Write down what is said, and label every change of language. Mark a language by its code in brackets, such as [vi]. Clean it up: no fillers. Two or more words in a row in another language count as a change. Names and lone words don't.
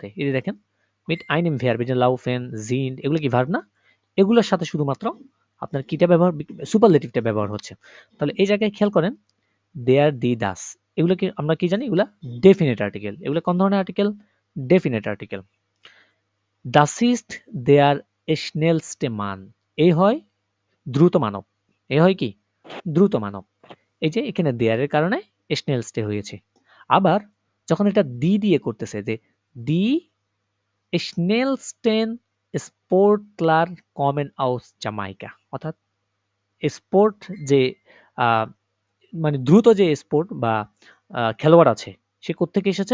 [bn] এই যে দেখেন [de] mit einem Verb [bn] এই যে [de] laufen, sind [bn] এগুলো কি ভার্ব না? এগুলোর সাথে শুধুমাত্র আপনার কিটা ব্যবহার সুপারলেটিভটা ব্যবহার হচ্ছে। তাহলে এই জায়গায় খেয়াল করেন [de] der die das [bn] এগুলো কি আমরা কি জানি এগুলা [en] definite article. [bn] এগুলো কোন ধরনের আর্টিকেল? [en] definite article. [de] Das ist der schnellste Mann [bn] এই হয় দ্রুত মানব। এই হয় কি? দ্রুত মানব। এই যে এখানে দেয়ারের কারণে স্নেলস্টে হয়েছে। আবার যখন এটা দি দিয়ে করতেছে যে [de] die schnellsten Sportler kommen aus Jamaika, [bn] অর্থাৎ স্পোর্ট যে মানে দ্রুত যে স্পোর্ট বা খেলোয়াড় আছে সে কোত্থেকে এসেছে?